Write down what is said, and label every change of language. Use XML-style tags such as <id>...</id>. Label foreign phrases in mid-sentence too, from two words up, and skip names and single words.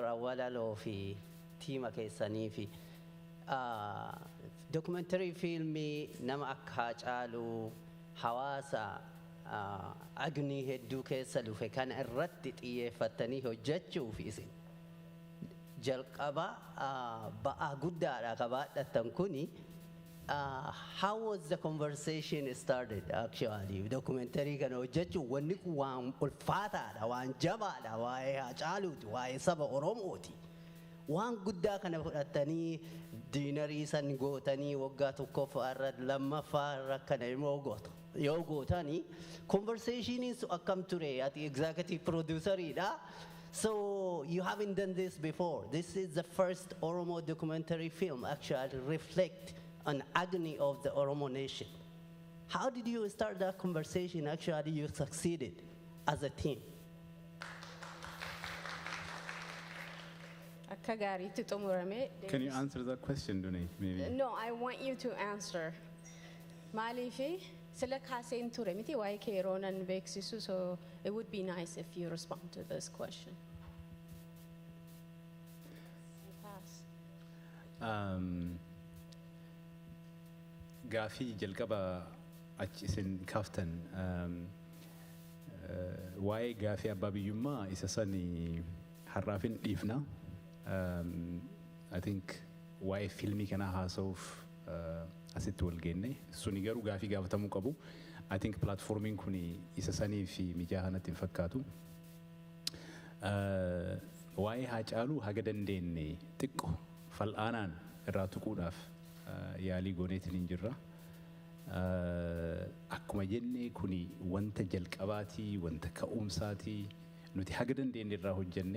<om>Awwalaloo fi tiima keessanii fi documentary filmii nama akka Haacaaluu hawaasa agni hedduu keessa dhufe kana irratti xiyyeeffatanii hojjechuuf isin jalqaba ba'aa guddaadha qabaadhatan kuni.</om> <en>How was the conversation started actually?</en> <om>Documentary kana hojjechuun wanni kun waan ulfaataadha, waan jabaadha, waa'ee Haacaaluuti, waa'ee saba Oromooti. Waan guddaa kana fudhatanii diinarii san gootanii waggaa tokkoffaa irra lammaffaa irra kana immoo gootu. Yoo gootanii conversation akkam ture ati</om> <en>executive producer-</en> <om>idha.</om> <en>So you haven't done this before. This is the first Oromo documentary film actually reflect an agony of the Oromo nation. How did you start that conversation? Actually, you succeeded as a team. Can you answer that question, Duni? Maybe. No, I want you to answer.</en> <om>Maalifi sila kaaseen ture miti waa'ee keeroonan beeksisu,</om> <en>so it would be nice if you respond to this question.</en> <om>Gaafii jalqaba achi isin kaaftan waa'ee gaafii abbaa biyyummaa isa sani har'aafin dhiifna.</om> <en>I think</en> <om>waa'ee filmii kana haasa'uuf asitti wal geenne suni garuu gaafii gaafatamuu qabu.</om> <en>I think</en> <om>platformiin kun isa sanii fi mijaa'aa natti hin fakkaatu. Waa'ee Haacaaluu haga dandeenye xiqqoo fal'aanaan irraa tuquudhaaf yaalii gooneetiin hin jirra. Akkuma jenne kuni wanta jalqabaatii, wanta ka'umsaatii nuti haga dandeenye irraa hojjenne.</om>